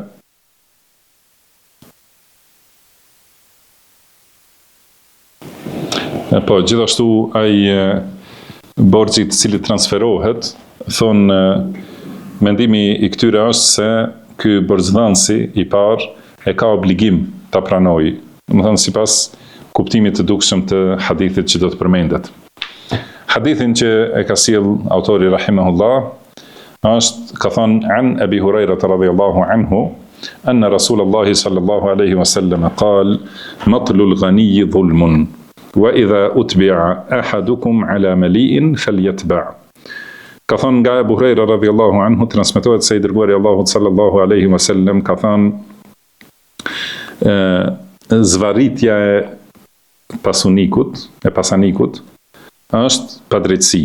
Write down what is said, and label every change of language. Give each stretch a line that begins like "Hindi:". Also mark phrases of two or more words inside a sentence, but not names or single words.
Albanian: po gjithashtu ai borxhi i cili transferohet, thonë mendimi i këtyre është se ky borxhdhënësi i parë e ka obligim ta pranojë, domethënë sipas kuptimit të dukshëm të hadithit që do të përmendet. Hadithin që e ka sjell autori rahimahullah është, ka thënë
Arabic: عن أبي هريرة رضي الله عنه أن رسول الله صلى الله عليه وسلم قال مطل الغني ظلم وإذا أتبع أحدكم على مليء فليتبع'.
Albanian: Ka thënë nga Abu Huraira
Arabic: رضي الله عنه,
Albanian: transmetohet se i dërguari Allahut
Arabic: صلى الله عليه وسلم
Albanian: ka thënë zvarritja e pasunikut, e pasanikut është padrejtësi.